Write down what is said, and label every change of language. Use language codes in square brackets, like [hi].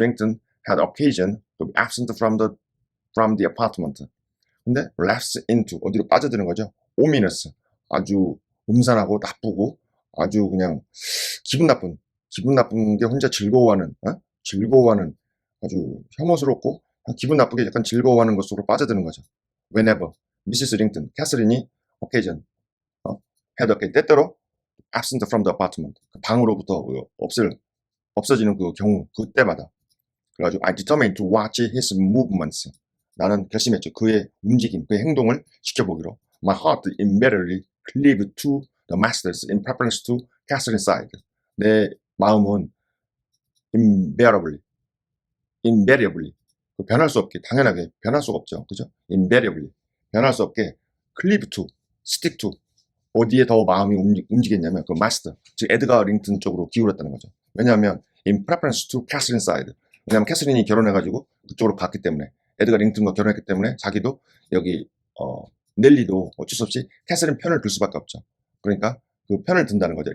[en] Rington had occasion to be absent from the apartment. [ko] 근데 lapse into, 어디로 빠져드는 거죠? ominous, 아주 음산하고 나쁘고 아주 그냥 기분 나쁜 게 혼자 즐거워하는 아주 혐오스럽고 기분 나쁘게 약간 즐거워하는 것으로 빠져드는 거죠. [en] Whenever Mrs. [ko] Rington, 캐서린이 occasion, had occasion, 때때로 [en] absent from the apartment, [ko] 방으로부터 없어지는 그 경우, 그때마다. [en] 그래가지고 I determined to watch his movements. [ko] 나는 결심했죠. 그의 움직임, 그의 행동을 지켜보기로. [en] My heart invariably cleaved to the masters in preference to Catherine's side. [ko] 내 마음은 invariably 변할 수 없게, 당연하게 변할 수가 없죠. 그죠? invariably 변할 수 없게 [en] cleave to, stick to, [ko] 어디에 더 마음이 움직였냐면 그 마스터, 즉 에드가 링턴 쪽으로 기울었다는 거죠. [en] 왜냐하면 in preference to Catherine's side. [ko] 왜냐하면 캐서린이 결혼해가지고 그쪽으로 갔기 때문에, 에드가 링턴과 결혼했기 때문에 자기도 여기 넬리도 어쩔 수 없이 캐서린 편을 들 수밖에 없죠. 그러니까 그 편을 든다는 거죠.